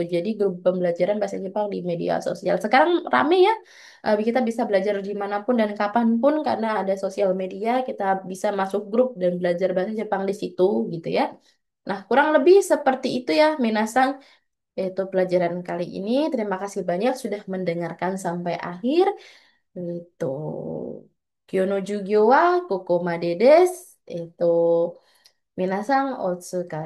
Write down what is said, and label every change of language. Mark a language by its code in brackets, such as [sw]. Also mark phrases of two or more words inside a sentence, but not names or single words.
[id] Jadi grup pembelajaran bahasa Jepang di media sosial. Sekarang rame ya, kita bisa belajar dimanapun dan kapanpun karena ada sosial media. Kita bisa masuk grup dan belajar bahasa Jepang di situ gitu ya. Nah, kurang lebih seperti itu ya, Minasang. Yaitu pelajaran kali ini. Terima kasih banyak sudah mendengarkan sampai akhir. Itu. [ja] 今日の授業はここまでです. [id] Itu. [ja] 皆さん、お疲れ.